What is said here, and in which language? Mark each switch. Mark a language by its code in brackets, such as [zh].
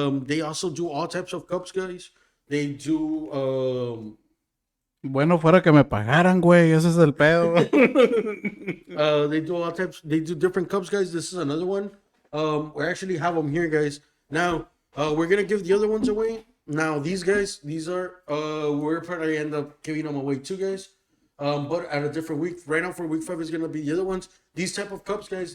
[en] They also do all types of cups, guys. They do. [es] Bueno, fuera que me pagaran, güey. Ese es el pedo. [en] They do all types. They do different cups, guys. This is another one. We actually have them here, guys. Now, we're gonna give the other ones away. Now, these guys, these are we're probably end up giving them away too, guys. But at a different week. Right now, for week 5 is gonna be the other ones. These type of cups, guys.